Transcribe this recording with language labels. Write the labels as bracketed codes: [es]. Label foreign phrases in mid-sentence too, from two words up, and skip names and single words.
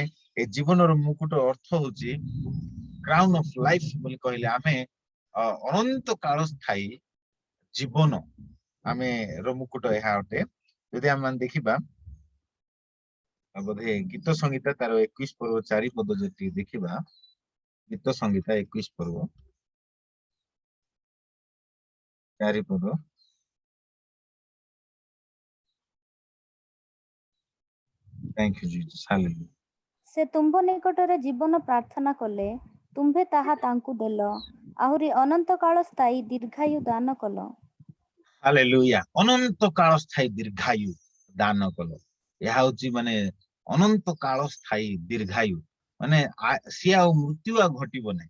[or] ଏଇ ଜୀବନର ମୁକୁଟ ଅର୍ଥ ହଉଛି [en] crown of life [or] ବୋଲି କହିଲେ ଆମେ ଅନନ୍ତ କାଳ ସ୍ଥାୟୀ ଜୀବନ ଆମେ ର ମୁକୁଟ ଏହା ଅଟେ। ଯଦି ଆମେ ଦେଖିବା ବୋଧେ ଗୀତ ସଂହିତା ତାର 21 ପର୍ବ 4 ପଦ ଯଦି ଦେଖିବା, ଗୀତ ସଂହିତା 21 ପର୍ବ 4 ପଦ, [en] Thank you Jesus, हालेलुया। [or] ସେ ତୁମ୍ଭ ନିକଟରେ ଜୀବନ ପ୍ରାର୍ଥନା କଲେ, ତୁମ୍ଭେ ତାହା ତାଙ୍କୁ ଦେଲ, ଆହୁରି ଅନନ୍ତ କାଳ ସ୍ଥାୟୀ ଦୀର୍ଘାୟୁ ଦାନ କଲ। ହାଲେଲୁୟା। ଅନନ୍ତ କାଳ ସ୍ଥାୟୀ ଦୀର୍ଘାୟୁ ଦାନ କଲ। ଏହା ହଉଛି ମାନେ ଅନନ୍ତ କାଳ ସ୍ଥାୟୀ ଦୀର୍ଘାୟୁ, ମାନେ ସିଏ ଆଉ ମୃତ୍ୟୁ ଆଉ ଘଟିବ ନାହିଁ।